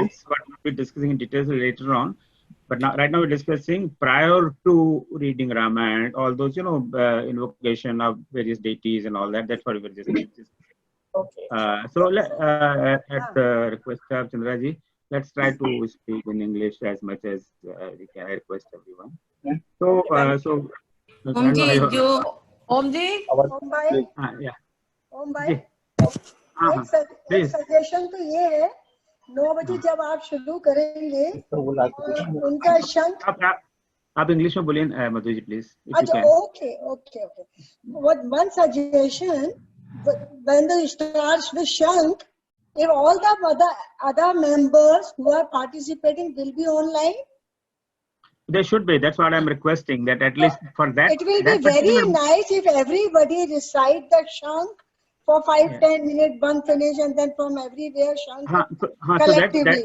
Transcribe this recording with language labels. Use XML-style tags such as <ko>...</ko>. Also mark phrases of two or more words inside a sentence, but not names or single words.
<en>That's what we'll be discussing in details later on. But right now we're discussing prior to reading Ramayana, all those, invocation of various deities and all that. That's what we're discussing. Okay. So at the request of Chandraji, let's try to speak in English as much as we can. I request everyone. So Om ji, Om bhai, yeah.</en> <hi>Om bhai, एक सजेशन तो ये है, 9 बजे जब आप शुरू करेंगे उनका शंख आप इंग्लिश में बोलिए मधु जी प्लीज। अच्छा,</hi> <en>okay. One suggestion, when they start the shank, if all the other members who are participating will be online, they should be. That's what I'm requesting, that at least for that. It will be very nice if everybody recite the shank for 5-10 minutes, one finish, and then from everywhere shank collectively.</en>